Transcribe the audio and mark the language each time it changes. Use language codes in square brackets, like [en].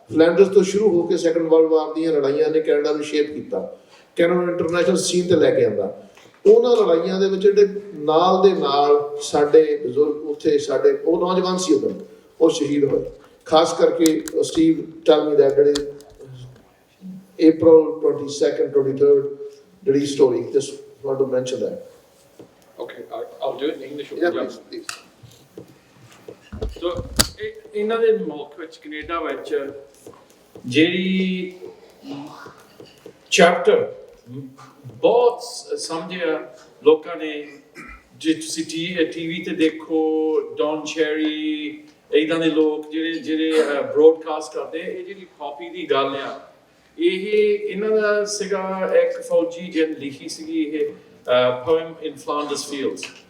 [pa] ਫਲੈਂਡਰਸ ਤੋਂ ਸ਼ੁਰੂ ਹੋ ਕੇ ਸੈਕੰਡ ਵਰਲਡ ਵਾਰ ਦੀਆਂ ਲੜਾਈਆਂ ਨੇ ਕੈਨੇਡਾ ਨੂੰ ਸ਼ੇਪ ਕੀਤਾ, ਕੈਨੇਡਾ ਨੂੰ ਇੰਟਰਨੈਸ਼ਨਲ ਸੀਨ ਤੇ ਲੈ ਕੇ ਆਂਦਾ। ਉਹਨਾਂ ਲੜਾਈਆਂ ਦੇ ਵਿੱਚ ਜਿਹੜੇ ਨਾਲ ਦੇ ਨਾਲ ਸਾਡੇ ਬਜ਼ੁਰਗ ਉੱਥੇ, ਸਾਡੇ ਉਹ ਨੌਜਵਾਨ ਸੀ ਉਦੋਂ, ਉਹ ਸ਼ਹੀਦ ਹੋਏ। ਖਾਸ ਕਰਕੇ [en] Steve tell me that ਜਿਹੜੇ April 22nd, 23rd, ਜਿਹੜੀ story, just want to mention that. Okay, I'll do it in English. Yeah, please. [pa] So, ਇਹਨਾਂ ਦੇ ਮੁਲਕ ਵਿੱਚ, ਕੈਨੇਡਾ ਵਿੱਚ, ਜਿਹੜੀ ਚੈਪਟਰ ਬਹੁਤ ਸਮਝਿਆ ਲੋਕਾਂ ਨੇ, ਜੇ ਤੁਸੀਂ ਟੀਵੀ ਤੇ ਦੇਖੋ, ਡੌਨ ਚੈਰੀ, ਇੱਦਾਂ ਦੇ ਲੋਕ ਜਿਹੜੇ ਬ੍ਰੋਡਕਾਸਟ ਕਰਦੇ, ਇਹ ਜਿਹੜੀ ਪੌਪੀ ਦੀ ਗੱਲ ਆ, ਇਹ ਇਹਨਾਂ ਦਾ ਸੀਗਾ ਇੱਕ ਫੌਜੀ ਜਿਹਨ ਲਿਖੀ ਸੀਗੀ ਇਹ ਪੋਇਮ ਇਨ ਫਲਾਂਡਰਸ ਫੀਲਡਸ।